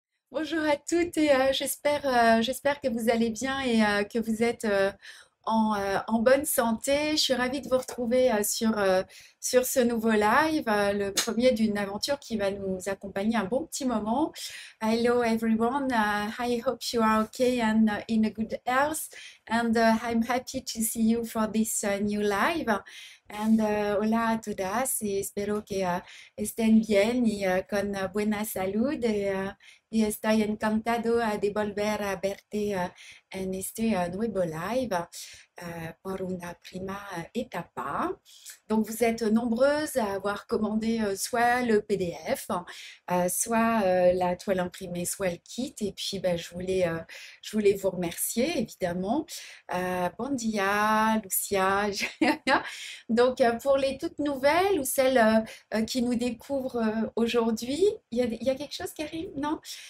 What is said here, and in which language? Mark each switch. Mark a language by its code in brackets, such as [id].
[fr] Bonjour à toutes et j'espère que vous allez bien et que vous êtes en bonne santé. Je suis ravie de vous retrouver sur ce nouveau live, le premier d'une aventure qui va nous accompagner un bon petit moment. [en] Hello everyone, I hope you are okay and in a good health, and I'm happy to see you for this new live. [es] And hola a todas y espero que estén bien y con buena salud. Y estoy encantado de volver a verte en este nuevo live por una prima etapa. [fr] Donc, vous êtes nombreuses à avoir commandé soit le PDF, soit la toile imprimée, soit le kit. Et puis, ben, je voulais vous remercier, évidemment. Bon dia, Lucia. Donc, pour les toutes nouvelles ou celles qui nous découvrent aujourd'hui, il y a quelque chose qui arrive, non?